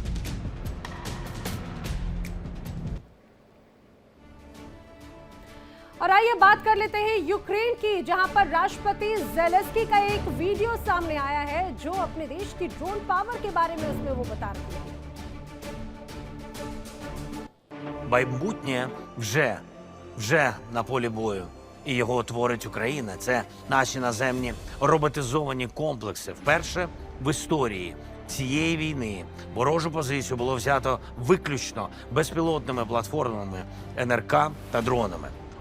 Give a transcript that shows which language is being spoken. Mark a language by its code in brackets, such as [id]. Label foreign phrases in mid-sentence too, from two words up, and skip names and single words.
[hi] और आइए बात कर लेते हैं यूक्रेन की, जहां पर राष्ट्रपति ज़ेलेंस्की का एक वीडियो सामने आया है जो अपने देश की [en] drone power [hi] के बारे में उसमें वो बता रहे हैं। [uk] Майбутнє вже на полі бою, і його творить Україна. Це наші наземні роботизовані комплекси. Вперше в історії цієї війни ворожу позицію було взято виключно безпілотними платформами НРК та дронами.